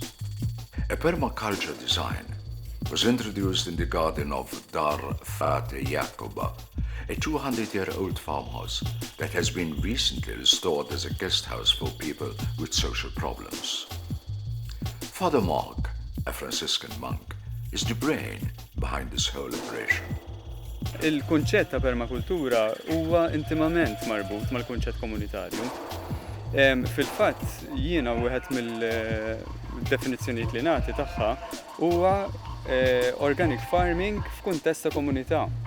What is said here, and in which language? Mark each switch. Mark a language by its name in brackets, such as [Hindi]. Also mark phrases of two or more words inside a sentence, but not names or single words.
[English] A permaculture design was introduced in the garden of Dar Fate Yakuba, a 200-year-old farmhouse that has been recently restored as a guest house for people with social problems. Father Mark, a Franciscan monk, is the brain behind this whole operation. [Maltese] Il-kunċett ta' permakultura huwa intimament marbut mal-kunċett komunitarju. Fil-fatt jiena wieħed mill-definizzjonijiet li nagħti tagħha huwa [English] organic farming [Maltese] f'kuntest ta' komunità.